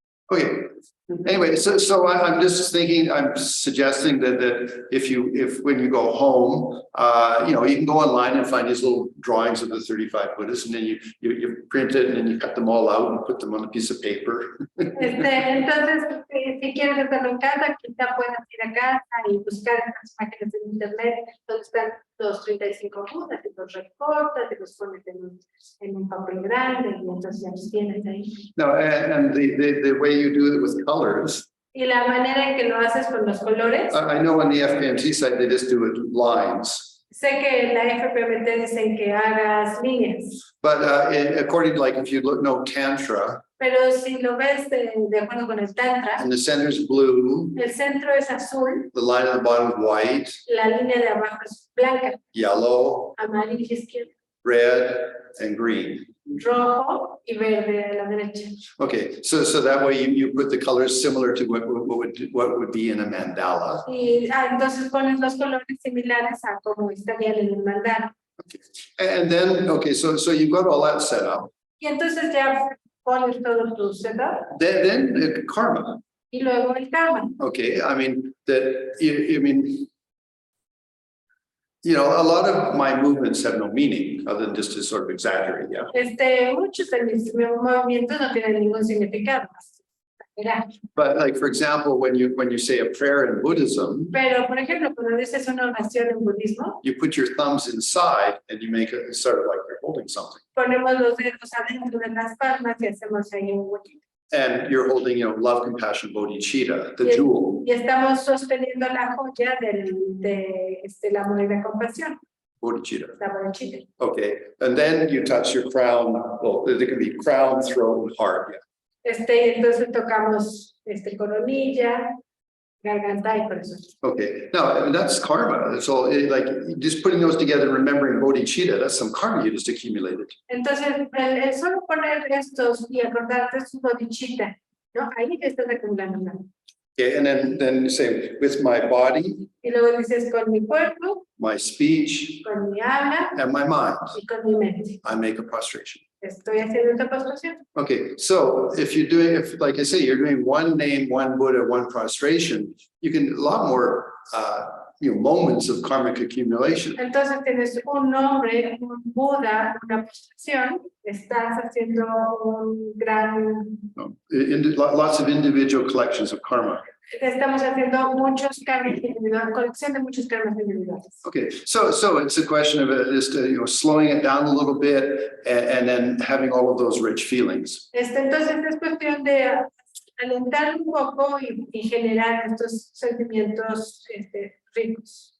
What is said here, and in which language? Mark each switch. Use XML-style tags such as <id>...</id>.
<en>Okay. Anyway, so I'm just thinking, I'm suggesting that if when you go home, you can go online and find these little drawings of the 35 Buddhas, and then you print it and then you cut them all out and put them on a piece of paper.</en> <es>Entonces, si quieres hacerlo en casa, quizá puedas ir a casa y buscar estas imágenes en internet donde están los 35 Budas, y los recortas, y los pones en un papel grande, y entonces ya los tienes ahí.</es> <en>No, and the way you do it with colors.</en> <es>Y la manera en que lo haces con los colores.</es> <en>I know on the FPMT site they just do it lines.</en> <es>Sé que la FPMT dicen que hagas líneas,</es> <en>but according to like if you look, no Tantra,</en> <es>pero si lo ves de acuerdo con el Tantra,</es> <en>and the center is blue,</en> <es>el centro es azul,</es> <en>the line at the bottom is white,</en> <es>la línea de abajo es blanca,</es> <en>yellow,</en> <es>amarilla izquierda,</es> <en>red, and green.</en> <es>rojo y verde a la derecha.</es> <en>Okay, so that way you put the colors similar to what would be in a mandala.</en> <es>Y entonces pones los colores similares a como estarían en el mandala.</es> <en>And then, okay, so you've got all that set up.</en> <es>Y entonces ya pones todo tu setup</es> <en>Then karma. y luego el karma. Okay, I mean that I mean, you know, a lot of my movements have no meaning other than just to sort of exaggerate. Yeah.</en> <es>Muchos de mis movimientos no tienen ningún significado. Mira.</es> <en>But like, for example, when you say a prayer in Buddhism,</en> <es>Pero, por ejemplo, cuando dices una oración en budismo,</es> <en>you put your thumbs inside and you make it sort of like you're holding something.</en> <es>ponemos los dedos adentro de las palmas y hacemos ahí un huequito.</es> <en>And you're holding, you know, love, compassion, bodhicitta, the Yes. jewel,</en> <es>Y estamos sosteniendo la joya del amor y la compasión,</es> <en>bodhicitta.</en> <es>la bodhicitta.</es> <en>Okay, and then you touch your crown. Well, there can be crown, throat, and heart.</en> <es>Entonces tocamos coronilla, garganta y corazón.</es> <en>Okay, now I mean, that's karma. It's all like just putting those together and remembering bodhicitta. That's some karma you just accumulated.</en> <es>Entonces, el solo poner estos y acordarte su bodhicitta, ¿no? Ahí te estás acumulando.</es> <en>Okay, and then you say with my body,</en> <es>Y luego dices con mi cuerpo,</es> <en>my speech,</en> <es>con mi habla</es> <en>and my mind,</en> <es>y con mi mente.</es> <en>I make a prostration.</en> <es>Estoy haciendo esta postración.</es> <en>Okay, so if you're doing, if like I say, you're doing one name, one Buddha, one prostration, you can a lot more, moments of karmic accumulation.</en> <es>Entonces tienes un nombre, un Buda, una postración, estás haciendo un gran,</es> <en>Lots of individual collections of karma.</en> <es>estamos haciendo muchos karmas individuales, colección de muchos karmas individuales.</es> <en>Okay, so it's a question of just slowing it down a little bit and then having all of those rich feelings.</en> <es>Entonces es cuestión de alentar un poco y generar estos sentimientos ricos.</es>